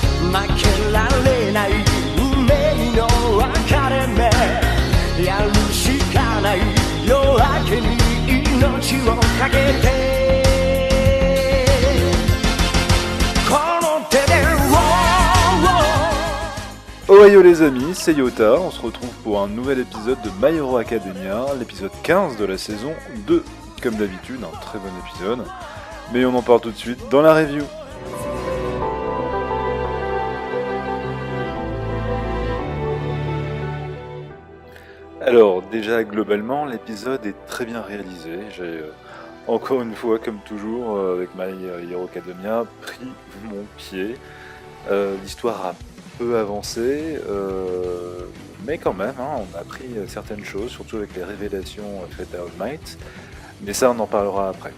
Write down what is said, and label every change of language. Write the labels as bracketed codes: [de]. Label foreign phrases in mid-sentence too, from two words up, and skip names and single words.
[ja] 負けられない運命の分かれ目やるしかない夜明けに命をかけてこの手で [fr] Ohio les amis, c'est Yota, on se retrouve pour un nouvel épisode de My Hero Academia, l'épisode 15 de la saison 2. Comme d'habitude, un très bon épisode, mais on en parle tout de suite dans la review. Alors déjà globalement, l'épisode est très bien réalisé, j'ai encore une fois comme toujours avec My Hero Academia pris mon pied, l'histoire a peu avancé, mais quand même, on a appris certaines choses, surtout avec les révélations faites à All Might, mais ça on en parlera après.